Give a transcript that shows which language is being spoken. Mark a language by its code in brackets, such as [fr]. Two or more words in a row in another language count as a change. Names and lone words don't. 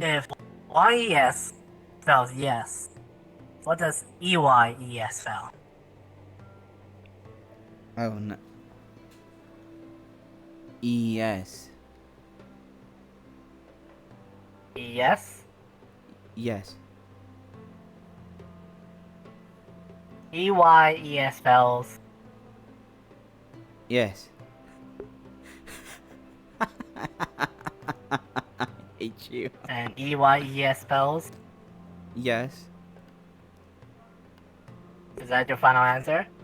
[en] If Y-E-S spells yes, what does E-Y-E-S spell? Oh, no. E-S. Yes? Yes. E-Y-E-S spells Yes. I hate you. and E-Y-E-S spells? Yes. Is that your final answer?